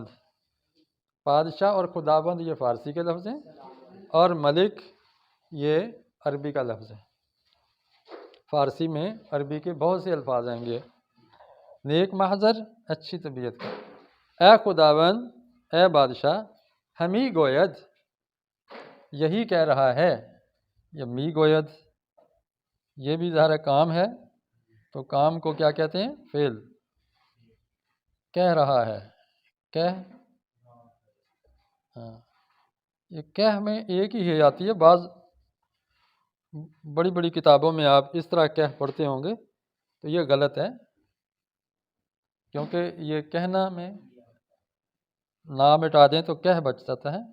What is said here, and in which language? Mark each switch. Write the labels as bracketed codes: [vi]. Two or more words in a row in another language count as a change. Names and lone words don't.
[ur] بادشاہ اور خداوند یہ فارسی کے لفظ ہیں، اور ملک یہ عربی کا لفظ ہے۔ فارسی میں عربی کے بہت سے الفاظ آئیں گے۔ [fa] نیک محضر، [ur] اچھی طبیعت کا۔ [fa] اے خداوند، اے بادشاہ، ہمی گوید، [ur] یہی کہہ رہا ہے، [fa] یا می گوید، [ur] یہ بھی ظاہر کام ہے، تو کام کو کیا کہتے ہیں؟ فعل۔ کہہ رہا ہے، کہہ، ہاں، یہ کہہ میں ایک ہی ہے آتی ہے، بعض بڑی بڑی کتابوں میں آپ اس طرح کہہ پڑھتے ہوں گے، تو یہ غلط ہے، کیونکہ یہ کہنا میں نہ مٹا دیں تو کہہ بچ جاتا ہے۔